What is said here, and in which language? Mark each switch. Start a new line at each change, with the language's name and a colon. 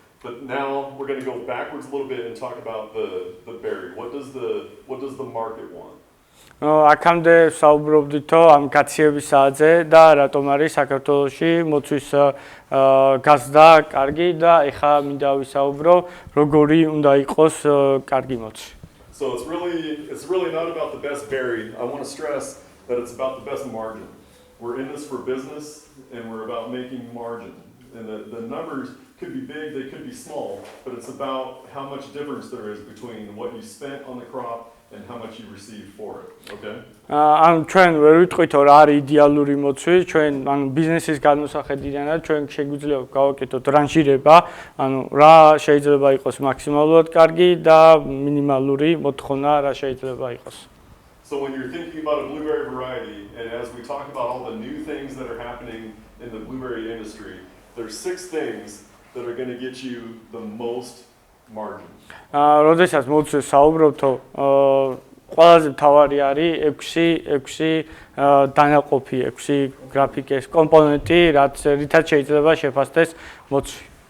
English: But now we're going to go backwards a little bit and talk about the berry. What does the market want?
Georgian: აქამდე საუბრობდითო ამ კაციებისაზე და რატომ არის საქართველოში მოცვის გაზდა კარგი და ეხლა მინდა ვისაუბრო როგორი უნდა იყოს კარგი მოცვი.
English: So it's really not about the best berry. I want to stress that it's about the best margin. We're in this for business and we're about making margin. And the numbers could be big, they could be small, but it's about how much difference there is between what you spent on the crop and how much you receive for it, okay?
Georgian: ანუ ჩვენ ვერ ვიტყვით რომ არის იდეალური მოცვი, ჩვენ ანუ ბიზნესის განმოსახედიდანაც ჩვენ შეგვიძლია გავაკეთოთ რანჟირება, ანუ რა შეიძლება იყოს მაქსიმალურად კარგი და მინიმალური მოთხოვნა რა შეიძლება იყოს.
English: So when you're thinking about a blueberry variety, and as we talk about all the new things that are happening in the blueberry industry, there's 6 things that are going to get you the most margin.
Georgian: როდესაც მოცვას საუბრობთო, ყველაზე მთავარი არის 6 დანაყოფი, 6 გრაფიკის კომპონენტი, რითაც შეიძლება შეფასდეს მოცვი.